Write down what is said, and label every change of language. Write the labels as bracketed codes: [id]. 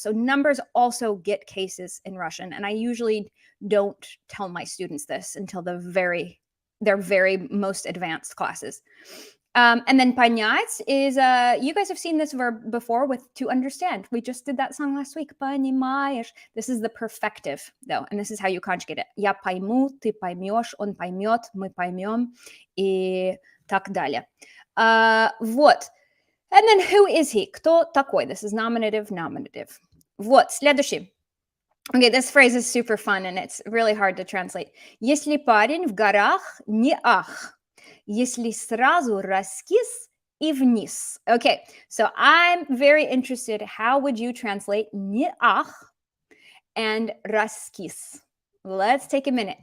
[en] So numbers also get cases in Russian. And I usually don't tell my students this until their very most advanced classes. And then понять is, you guys have seen this verb before with to understand. We just did that song last week. [ru] Понимаешь. [en] This is the perfective, though, and this is how you conjugate it. [ru] Я пойму, ты поймешь, он поймет, мы поймем, и так далее. Вот. [en] And then who is he? [ru] Кто такой? [en] This is nominative. [ru] Вот, следующий. [en] Okay, this phrase is super fun and it's really hard to translate. [ru] Если парень в горах, не ах. Если сразу раскис и вниз. [en] Okay, so I'm very interested. How would you translate не ах and раскис? Let's take a minute.